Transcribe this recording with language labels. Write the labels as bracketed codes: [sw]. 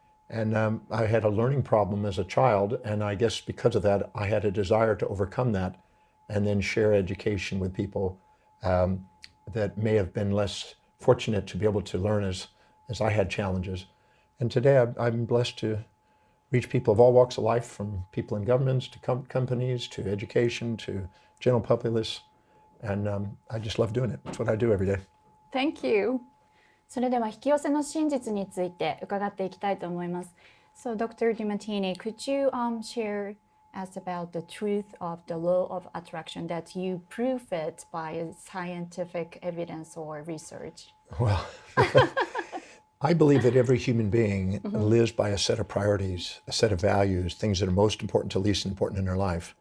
[en] And I had a learning problem as a child, and I guess because of that, I had a desire to overcome that and then share education with people that may have been less fortunate to be able to learn as I had challenges. And today I'm blessed to reach people of all walks of life, from people in governments to companies to education to general populace. And I just love doing it. That's what I do every day. Thank you. [ja] それでは引き寄せの真実について伺っていきたいと思います。 [en] So, Dr. Dimatini, could you share us about the truth of the law of attraction, that you prove it by scientific evidence or research? Well, I believe that every human being lives by a set of priorities, a set of values, things that are most important to least important in their life.